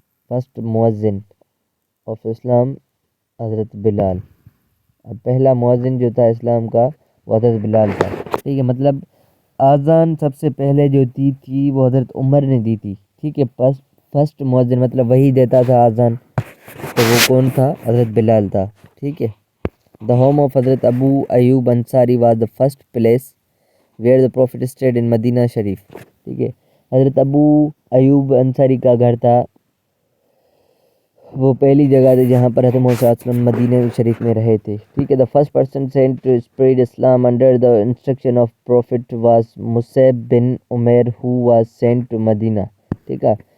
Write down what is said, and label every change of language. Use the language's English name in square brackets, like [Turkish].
[English] First مؤذن of Islam حضرت بلال. [Urdu] اب پہلا مؤذن جو تھا اسلام کا وہ حضرت بلال تھا. ٹھیک ہے. مطلب اذان سب سے پہلے جو دی تھی وہ حضرت عمر نے دی تھی. ٹھیک ہے. فرسٹ مؤذن مطلب وہی دیتا تھا اذان، تو وہ کون تھا؟ حضرت بلال تھا. ٹھیک ہے. [English] The home of حضرت Abu Ayub Ansari was the first place where the prophet stayed in Madina Sharif. [Urdu] ٹھیک ہے. حضرت ابو ایوب انصاری کا گھر تھا، وہ پہلی جگہ تھی جہاں پر حضرت محمد صلی اللہ علیہ وسلم مدینہ شریف میں رہے تھے. ٹھیک ہے. [English] The first person sent to spread Islam under the instruction of prophet was Musab bin Umair who was sent to Madina. ٹھیک ہے.